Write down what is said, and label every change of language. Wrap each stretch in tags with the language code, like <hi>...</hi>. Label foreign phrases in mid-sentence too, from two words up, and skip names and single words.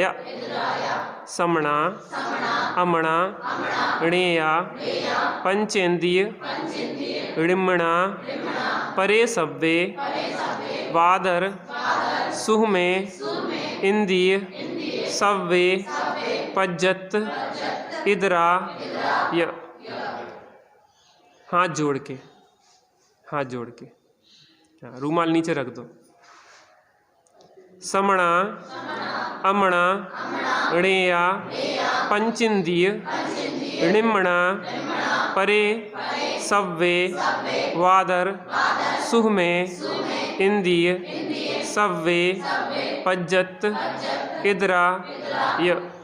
<pra>समणा, अमणा, णेया, पंचेंद्रिय, ऋम्मणा, परे सव्वे, वादर, सुहमे, इंद्रिय, सव्वे, पज्जत, इद्राय।</pra> <hi>हाथ जोड़ के, हाथ जोड़ के, रूमाल नीचे रख दो।</hi> <pra>समणा, अमणा, णेया, पंचिंदीय, ऋम्मणा, परे, सव्वे, वादर, सुहमे, इंद्रिय, सव्वे, पज्जत, इद्राय।</pra>